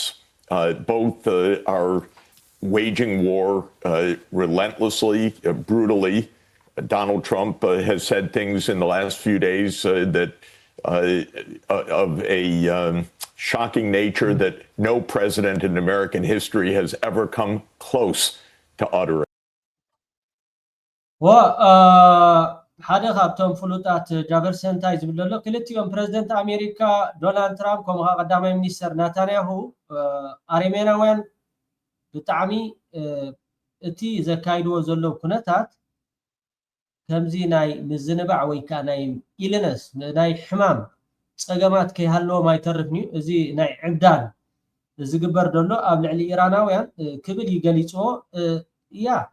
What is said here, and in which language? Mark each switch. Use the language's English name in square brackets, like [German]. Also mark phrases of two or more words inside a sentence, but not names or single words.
[English] Both are waging war relentlessly, brutally. Donald Trump has said things in the last few days that of a shocking nature that no president in American history has ever come close to uttering. [Tigrinya] ሓደ ካብቶም ፍሉጣት ጃቨርሰን ታይ ዝብል ዘሎ ክልቲኦም ፕሬዝደንት ኣሜሪካ ዶናልድ ትራምፕ ከምኡ ቀዳማይ ሚኒስተር ናታንያሁ አርሜናውያን ብጣዕሚ እቲ ዘካይድዎ ዘሎ ኩነታት ከምዚ ናይ ምዝንባዕ ወይ ከዓ ናይ ኢልነስ ናይ ሕማም ፀገማት ከይሃለዎም ኣይተርፍኒ እዚ ናይ ዕብዳን ዝግበር ዘሎ ኣብ ልዕሊ ኢራናውያን ክብል ይገሊፅዎ ያ